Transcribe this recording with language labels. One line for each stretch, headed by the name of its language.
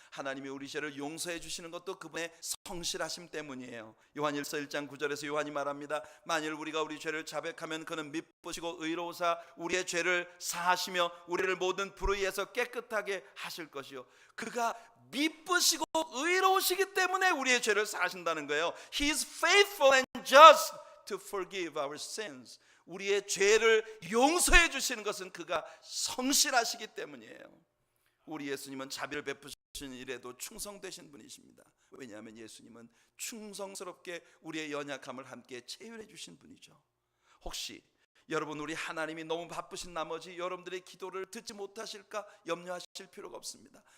Korean: 하나님이 우리 죄를 용서해 주시는 것도 그분의 성실하심 때문이에요. 요한일서 1장 9절에서 요한이 말합니다. 만일 우리가 우리 죄를 자백하면 그는 미쁘시고 의로우사 우리의 죄를 사하시며 우리를 모든 불의에서 깨끗하게 하실 것이요, 그가 미쁘시고 의로우시기 때문에 우리의 죄를 사하신다는 거예요.
English: He is faithful and just to forgive our sins.
Korean: 우리의 죄를 용서해 주시는 것은 그가 성실하시기 때문이에요. 우리 예수님은 자비를 베푸신 일에도 충성되신 분이십니다. 왜냐하면 예수님은 충성스럽게 우리의 연약함을 함께 체휼해 주신 분이죠. 혹시 여러분, 우리 하나님이 너무 바쁘신 나머지 여러분들의 기도를 듣지 못하실까 염려하실 필요가 없습니다.